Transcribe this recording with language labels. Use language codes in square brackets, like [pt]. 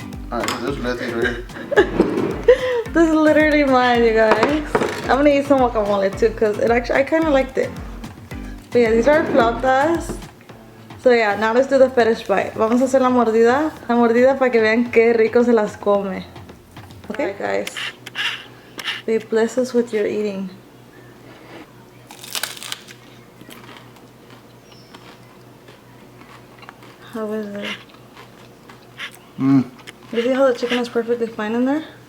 [en] Alright, there's lettuce right here. This is literally mine, you guys. I'm gonna eat some guacamole too, cause I kind of liked it. But yeah, these are flautas. So yeah, now let's do the fetish bite. [es] Vamos a hacer la mordida para que vean qué rico se las come. [en] Okay, guys. Babe, bless us with your eating. How is it? You see how the chicken is perfectly fine in there?